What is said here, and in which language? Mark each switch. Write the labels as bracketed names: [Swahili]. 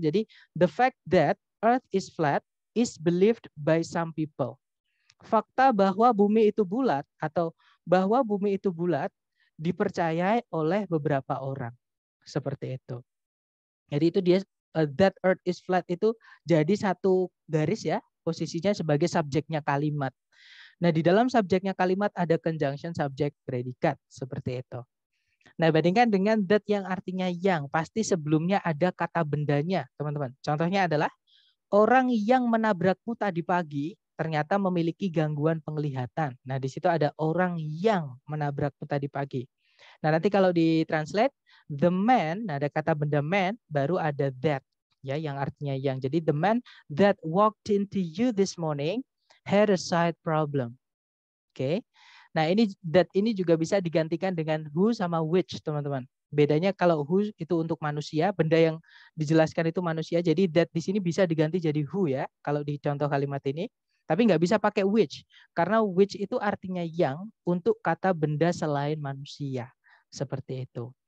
[English] Jadi the fact that earth is flat is believed by some people. [Indonesian] Fakta bahwa bumi itu bulat atau bahwa bumi itu bulat dipercayai oleh beberapa orang. Seperti itu. Jadi itu dia [English] that earth is flat [Indonesian] itu jadi satu garis ya, posisinya sebagai subjeknya kalimat. Nah, di dalam subjeknya kalimat ada conjunction subjek predikat seperti itu. Nah, bandingkan dengan that yang artinya yang, pasti sebelumnya ada kata bendanya, teman-teman. Contohnya adalah orang yang menabrakmu tadi pagi ternyata memiliki gangguan penglihatan. Nah, di situ ada orang yang menabrakmu tadi pagi. Nah, nanti kalau ditranslate, the man, nah ada kata benda man, baru ada that, ya, yang artinya yang. [English] Jadi the man that walked into you this morning had a sight problem. Oke. [Indonesian] Nah, ini juga bisa digantikan dengan who sama which, teman-teman. Bedanya kalau who itu untuk manusia, benda yang dijelaskan itu manusia. Jadi that di sini bisa diganti jadi who ya, kalau di contoh kalimat ini. Tapi nggak bisa pakai which, karena which itu artinya yang untuk kata benda selain manusia. Seperti itu.